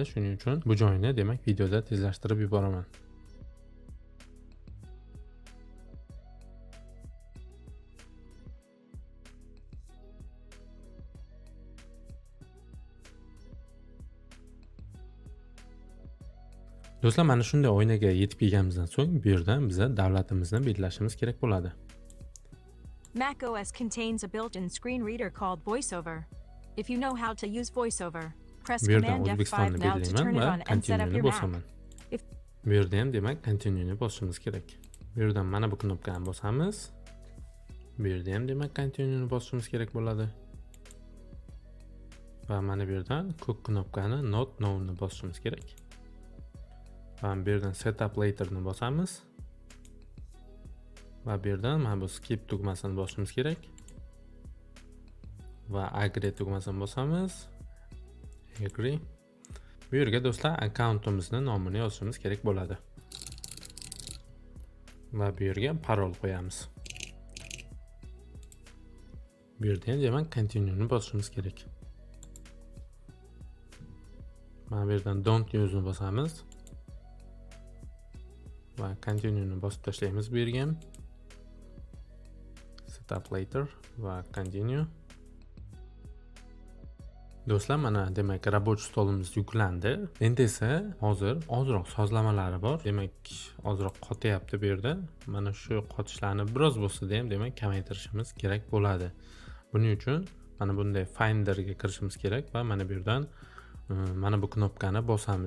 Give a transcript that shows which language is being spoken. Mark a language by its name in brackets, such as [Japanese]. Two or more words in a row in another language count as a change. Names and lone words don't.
[Uzbek] Shuning uchun bu joyni demak videoda tezlashtirib yuboraman. Do'stlar, mana shunday oynaga yetib kelganimizdan so'ng bu yerdan biz davlatimizni belgilashimiz kerak bo'ladi. [English] macOS contains a built-in screen reader called VoiceOver. If you know how to use VoiceOver, press [Uzbek] Bu yerdan [English] Command F5 [Uzbek] O'zbekistonni [English] now to turn it [Uzbek] belgilayman [English] on [Uzbek] va [English] and set up [Uzbek] continue ni [English] your Mac. [Uzbek] bosaman. [English] If [Uzbek] Bu yerda ham demak continue ni bosishimiz kerak. Bu yerdan mana bu knopkani bosamiz. Bu yerda ham demak continue ni bosishimiz kerak bo'ladi. Va mana bu yerdan ko'k knopkani [English] not now [Uzbek] ni bosishimiz kerak. Va bu yerdan [English] setup later [Uzbek] ni bosamiz. Va bu yerdan mana bu skip tugmasini bosishimiz kerak. Va agree tugmasini bosamiz. Agree. Bu yerga do'stlar akkauntimizni nomini yozishimiz kerak bo'ladi. Va bu yerga parol qo'yamiz. Bu yerda ham demak continue ni bosishimiz kerak. Mana bu yerdan [English] don't use [Uzbek] ni bosamiz. Va continue ni bosib tashlaymiz bu yerga ham. [English] Setup later va continue. [Uzbek] Do'stlar, mana demak rabochiy stolimiz yuklandi. Endi esa hozir ozroq sozlamalari bor. Demak, ozroq qotyapti bu yerda. Mana shu qotishlarni biroz bo'lsa-da ham demak kamaytirishimiz kerak bo'ladi. Buning uchun mana bunday Finderga kirishimiz kerak va mana bu yerdan mana bu knopkani bosamiz.